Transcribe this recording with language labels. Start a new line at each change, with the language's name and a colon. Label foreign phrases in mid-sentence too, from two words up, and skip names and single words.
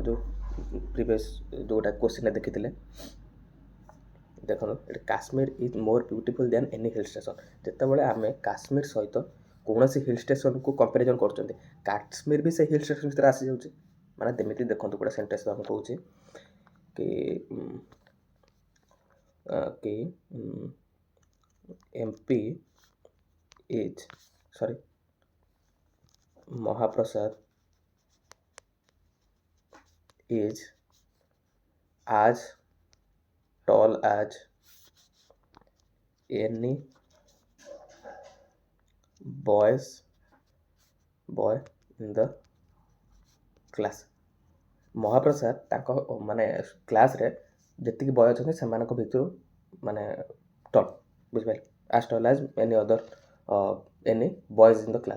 Odia: ଯେଉଁ ପ୍ରିଭିୟସ୍ ଯେଉଁଟା କ୍ୱେଶ୍ଚିନ୍ରେ ଦେଖିଥିଲେ ଦେଖନ୍ତୁ ଏଠି
English: Kashmir is more beautiful than any hill station
Odia: ଯେତେବେଳେ ଆମେ କାଶ୍ମୀର ସହିତ କୌଣସି ହିଲ୍ ଷ୍ଟେସନ୍କୁ କମ୍ପାରିଜନ୍ କରୁଛନ୍ତି କାଶ୍ମୀର ବି ସେ
English: hill station
Odia: ଭିତରେ ଆସିଯାଉଛି ମାନେ ଯେମିତି ଦେଖନ୍ତୁ ଗୋଟେ ସେଣ୍ଟେନ୍ସ ମୁଁ କହୁଛି
English: କି MP is Mahaprasad is as tall as any boy in the class.
Odia: ମହାପ୍ରସାଦ ତାଙ୍କ ମାନେ କ୍ଲାସ୍ରେ ଯେତିକି ବୟ ଅଛନ୍ତି ସେମାନଙ୍କ ଭିତରୁ ମାନେ ଟପ୍, ବୁଝିପାରିଲେ,
English: as tall as any other any boys in the class.